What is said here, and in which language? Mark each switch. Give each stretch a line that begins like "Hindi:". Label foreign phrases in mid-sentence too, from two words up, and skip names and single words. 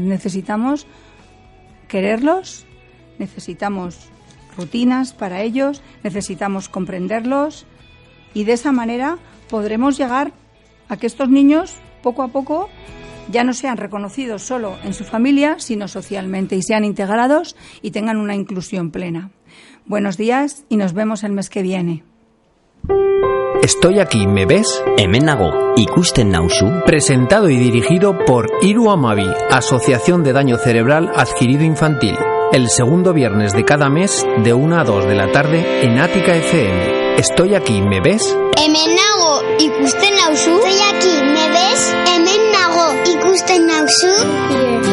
Spanish: Necesitamos quererlos, necesitamos rutinas para ellos, necesitamos comprenderlos y de esa manera podremos llegar a que estos niños, poco a poco, ya no sean reconocidos solo en su familia, sino socialmente y sean integrados y tengan una inclusión plena. Buenos días y nos vemos el mes que viene. Estoy aquí, ¿me ves?
Basque: Hemen nago, ikusten nauzu.
Spanish: Presentado y dirigido por Hiru Hamabi, Asociación de Daño Cerebral Adquirido Infantil. El segundo viernes de cada mes, de 1 a 2 de la tarde, en Ática FM. Estoy aquí, ¿me ves?
Basque: Hemen nago, ikusten nauzu.
Spanish: Estoy aquí, ¿me ves?
Basque: Hemen nago, ikusten nauzu.